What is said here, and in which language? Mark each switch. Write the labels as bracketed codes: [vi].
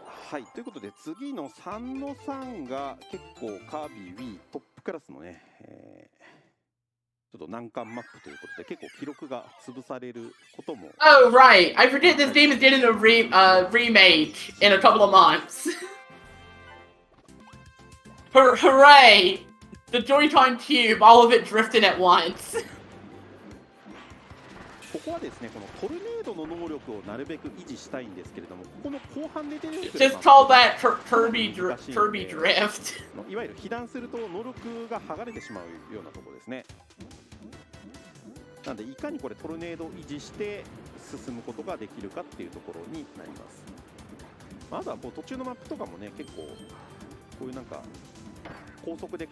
[ja] はい、ということで次の3の3が結構カービィ Wii トップクラスのね、ちょっと難関マップということで結構記録が潰されることも。 [en] Oh right, I forget this game is getting a remake in a couple of months. Hooray! The Joy-Con Cube, all of it drifting at once. [ja] ここはですね、このトルネードの能力をなるべく維持したいんですけれども、ここの後半で出てくる [en] Just call that Kirby drift. [ja] いわゆる被弾すると能力が剥がれてしまうようなところですね。なのでいかにこれトルネードを維持して進むことができるかっていうところになります。あとはこう途中のマップとかもね、結構こういうなんか Also,